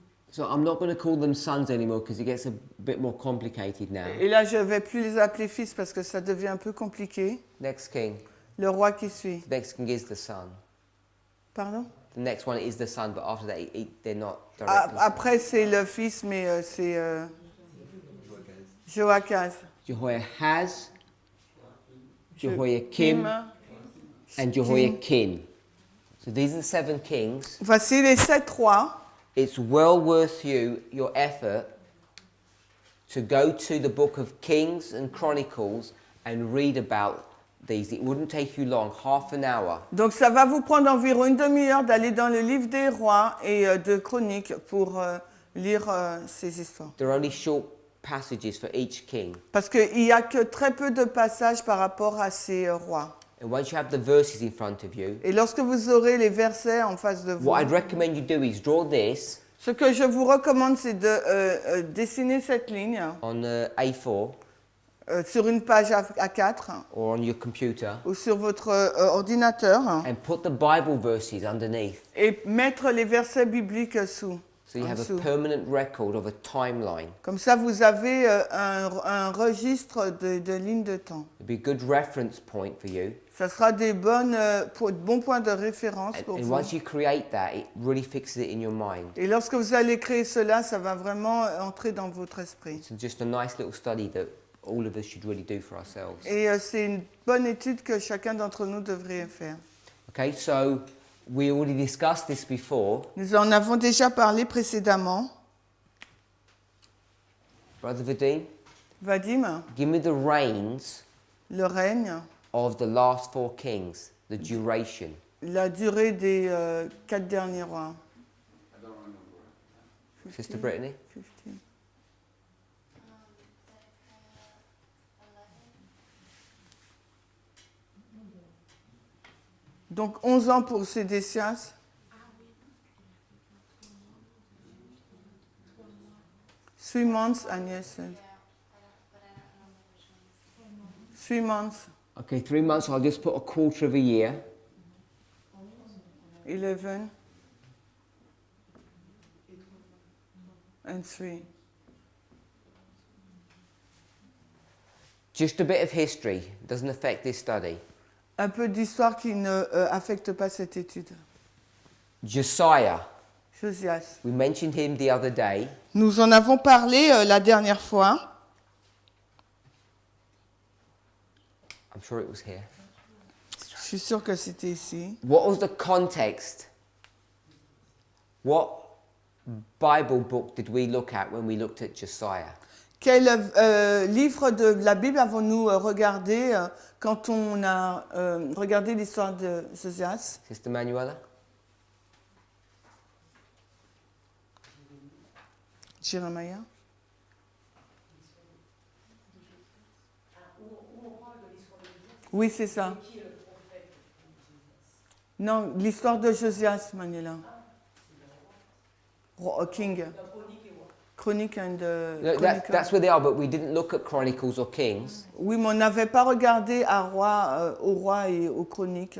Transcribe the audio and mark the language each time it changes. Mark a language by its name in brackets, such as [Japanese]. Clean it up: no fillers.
[English] So I'm not going to call them sons anymore because it gets a bit more complicated now. [French] Et là, je vais plus les appeler fils parce que ça devient un peu compliqué. [English] Next king. [French] Le roi qui suit. [English] The next king is the son. [French] Pardon? [English] The next one is the son, but after that, they're not directly. [French] Après, c'est le fils, mais c'est Joachaz. [English] Jehoiahaz, Jehoiakim, and Jehoiakim. So these are the 7 kings. [French] Voici les 7 rois. [English] It's well worth your effort to go to the book of Kings and Chronicles and read about these. It wouldn't take you long, half an hour. [French] Donc ça va vous prendre environ une demi-heure d'aller dans le livre des rois et de chroniques pour lire ces histoires. [English] There are only short passages for each king. [French] Parce qu'il n'y a que très peu de passages par rapport à ces rois. [English] And once you have the verses in front of you, [French] Et lorsque vous aurez les versets en face de vous, [English] what I'd recommend you do is draw this [French] ce que je vous recommande, c'est de dessiner cette ligne [English] on A4 [French] sur une page A4 [English] or on your computer [French] ou sur votre ordinateur [English] and put the Bible verses underneath. [French] et mettre les versets bibliques sous. [English] So you [French] en [English] have a [French] dessous. [English] permanent record of a timeline. [French] Comme ça, vous avez un registre de lignes de temps. [English] It'd be a good reference point for you. [French] Ça sera des bons points de référence pour [English] And [French] vous. [English] once you create that, it really fixes it in your mind. [French] Et lorsque vous allez créer cela, ça va vraiment entrer dans votre esprit. [English] It's just a nice little study that all of us should really do for ourselves. [French] Et c'est une bonne étude que chacun d'entre nous devrait faire. [English] Okay, so we already discussed this before. [French] Nous en avons déjà parlé précédemment. [English] Brother Vadim, [French] Vadim, [English] give me the reigns [French] le règne, [English] of the last 4 kings, the duration. [French] la durée des 4 derniers rois. [English] I don't remember. Sister Brittany? 15. Zedekiah 11. [French] Donc 11 ans pour Sédécias. [English] 3 months, Agnès said. But I don't remember which ones. 3 months, Okay, 3 months, I'll just put a quarter of a year. 11 and 3. Just a bit of history, doesn't affect this study. [French] Un peu d'histoire qui ne affecte pas cette étude. [English] Josiah, [French] Josias. [English] we mentioned him the other day. [French] Nous en avons parlé la dernière fois. [English] I'm sure it was here. [French] Je suis sûre que c'était ici. [English] What was the context? What Bible book did we look at when we looked at Josiah? [French] Quel livre de la Bible avons-nous regardé quand on a regardé l'histoire de Josias? [English] Sister Manuela? [French] Jérémie? Oui, c'est ça. Non, l'histoire de Josias, Manuela. [English] King. Chronique and Chronicle. That's where they are, but we didn't look at Chronicles or Kings. [French] Oui, mais on n'avait pas regardé au roi et aux chroniques.